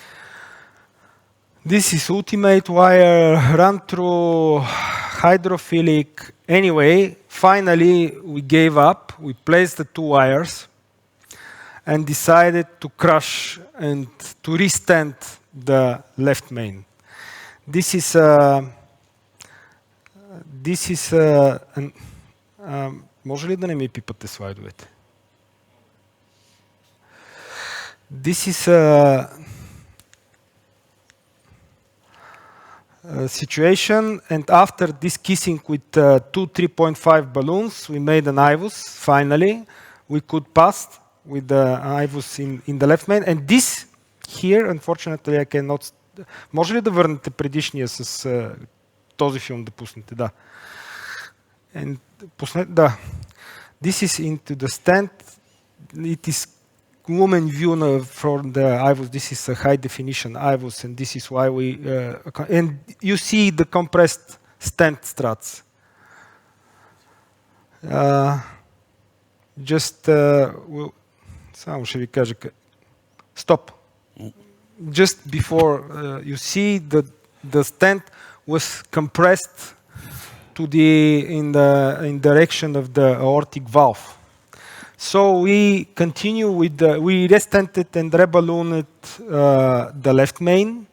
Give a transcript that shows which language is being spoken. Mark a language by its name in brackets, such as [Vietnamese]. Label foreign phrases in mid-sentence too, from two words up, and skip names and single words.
[English] This is ultimate wire, run through, hydrophilic. Anyway, finally we gave up. We placed the 2 wires and decided to crush and to restent the left main. This is [Bulgarian] може ли да не ми пипате слайдовете? [English] This is a situation, and after this kissing with 2 3.5 balloons, we made an IVUS. Finally, we could pass with the IVUS in the left main. And this here, unfortunately, I cannot. [Bulgarian] Може ли да върнете предишния с този филм да пуснете? Да. [English] And да. This is into the stent. It is lumen view from the IVUS. This is a high definition IVUS, and this is why we and you see the compressed stent struts. [Bulgarian] Само ще ви кажа. [English] Stop. Just before you see the stent was compressed to in direction of the aortic valve. So we continue with we restented and reballooned the left main.